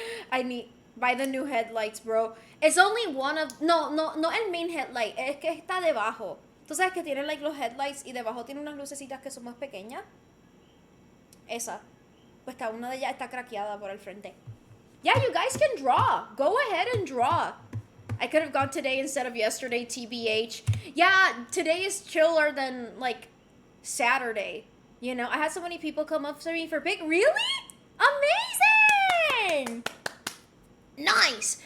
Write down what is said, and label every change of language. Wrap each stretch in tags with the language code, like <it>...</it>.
<en>I need buy the new headlights, bro. It's only one of</en> <es>no el</es> <en>main headlight,</en> <es>es que está debajo. Tú sabes que tiene like los headlights y debajo tiene unas lucecitas que son más pequeñas. Esa. Pues está una de ellas está craqueada por el frente.</es> <en>Yeah, you guys can draw. Go ahead and draw. I could have gone today instead of yesterday, TBH. Yeah, today is chiller than like Saturday. You know, I had so many people come up to me for pic. Really? Amazing! Nice!</en>